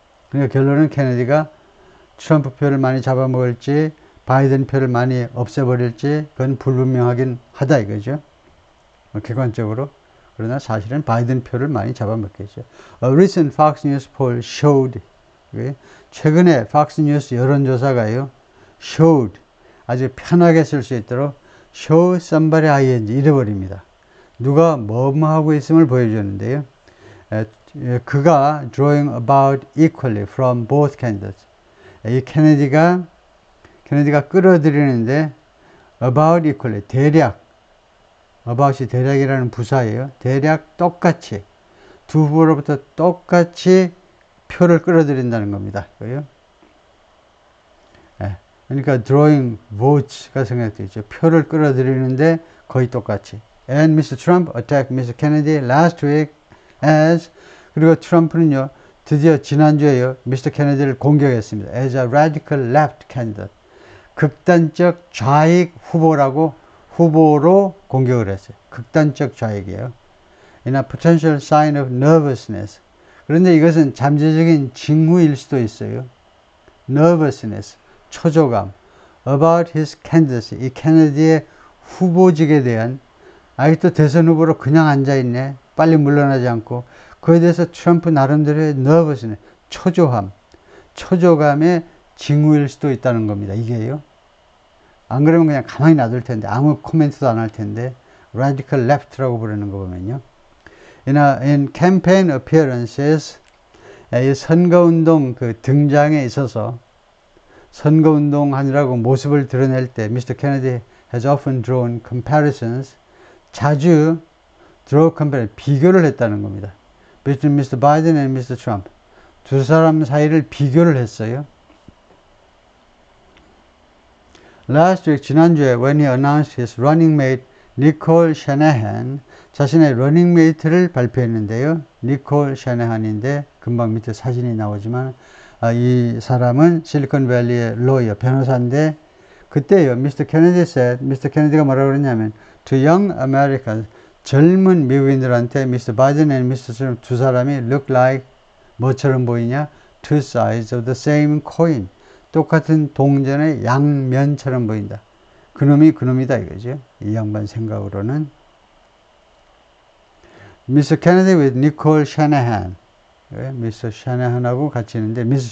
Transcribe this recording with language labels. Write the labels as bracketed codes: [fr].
[ko] 그러니까 결론은 케네디가 트럼프 표를 많이 잡아먹을지 바이든 표를 많이 없애버릴지 그건 불분명하긴 하다 이거죠. 객관적으로. 그러나 사실은 바이든 표를 많이 잡아먹겠죠. [en] A recent Fox News poll showed, [ko] 최근에 Fox News 여론조사가요, showed, 아주 편하게 쓸 수 있도록 show somebody ing 잃어버립니다. 누가 뭐뭐 하고 있음을 보여주는데요. 그가 [en] drawing about equally from both candidates. [ko] 이 케네디가 끌어들이는데 about equally, 대략 about이 대략이라는 부사예요. 대략 똑같이 두 후보로부터 똑같이 표를 끌어들인다는 겁니다. 그래요? 예. 그러니까 drawing votes가 생각되죠. 표를 끌어들이는데 거의 똑같이. [en] And Mr. Trump attacked Mr. Kennedy last week as [ko] 그리고 트럼프는요 드디어 지난주에요 미스터 케네디를 공격했습니다. [en] As a radical left candidate. [ko] 극단적 좌익 후보로 공격을 했어요. 극단적 좌익이에요. [en] In a potential sign of nervousness. [ko] 그런데 이것은 잠재적인 징후일 수도 있어요. nervousness, 초조감. [en] About his candidacy. [ko] 이 케네디의 후보직에 대한 아직도 대선 후보로 그냥 앉아있네. 빨리 물러나지 않고. 그에 대해서 트럼프 나름대로의 nervousness, 초조감의 징후일 수도 있다는 겁니다. 이게요. 안 그러면 그냥 가만히 놔둘 텐데 아무 코멘트도 안 할 텐데 radical left라고 부르는 거 보면요. [en] In campaign appearances [ko] 이 선거운동 그 등장에 있어서 선거운동 하느라고 모습을 드러낼 때 Mr. [en] Kennedy has often drawn comparisons [ko] 자주 비교를 했다는 겁니다. [en] Between Mr. Biden and Mr. [ko] Trump 두 사람 사이를 비교를 했어요. [en] Last week 지난주에 when he announced his running mate Nicole Shanahan [ko] 자신의 러닝 메이트를 발표했는데요. 니콜 샤나한인데 금방 밑에 사진이 나오지만 이 사람은 실리콘밸리의 로이어 변호사인데 그때요. Mr. Kennedy가 뭐라고 그랬냐면 [en] to young Americans [ko] 젊은 미국인들한테 Mr. Biden and Mr. Trump 두 사람이 [en] look like [ko] 뭐처럼 보이냐? [en] Two sides of the same coin. [ko] 똑같은 동전의 양면처럼 보인다. 그놈이 그놈이다 이거죠. 이 양반 생각으로는. [en] Mr. Kennedy with Nicole Shanahan. Mr. [ko] Shanahan하고 같이 있는데 Mrs.